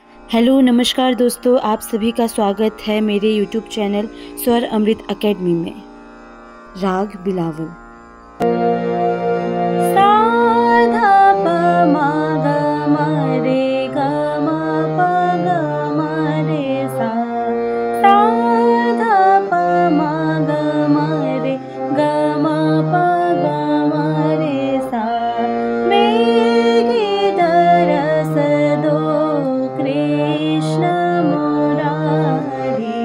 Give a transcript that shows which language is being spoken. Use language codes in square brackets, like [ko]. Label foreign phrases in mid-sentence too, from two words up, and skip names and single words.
[hi] हेलो नमस्कार दोस्तों, आप सभी का स्वागत है मेरे [en] YouTube channel [hi] स्वर अमृत एकेडमी में। राग बिलावल। सा धा प म ग म रे ग म प ग म रे सा। सा धा प म ग म रे ग म प ग म रे सा। मेघी दरस दो कृष्ण मुरारी।